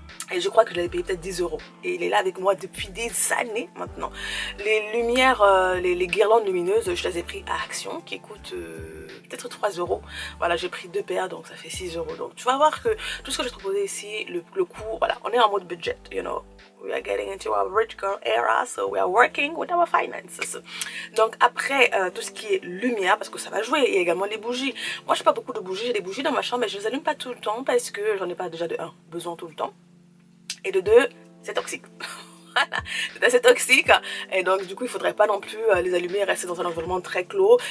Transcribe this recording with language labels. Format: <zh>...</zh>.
<fr>Et je crois que je l'avais payé peut-être 10 €. Et il est là avec moi depuis des années maintenant. Les lumières, les guirlandes lumineuses, je les ai pris à Action, qui coûtent peut-être 3 €. Voilà, j'ai pris 2 paires, donc ça fait 6 €. Donc tu vas voir que tout ce que j'ai proposé ici, le coût, voilà, on est en mode budget,</fr> <en>you know. We are getting into our rich girl era, so we are working with our finances.</en> <fr>Donc après, tout ce qui est lumière, parce que ça va jouer, il y a également les bougies. Moi, je n'ai pas beaucoup de bougies, j'ai des bougies dans ma chambre, mais je ne les allume pas tout le temps, parce que j'en ai pas déjà de 1, besoin tout le temps. Et de 2, c'est toxique. Voilà, c'est assez toxique, et donc du coup il faudrait pas non plus les allumer et rester dans un environnement très clos.</fr>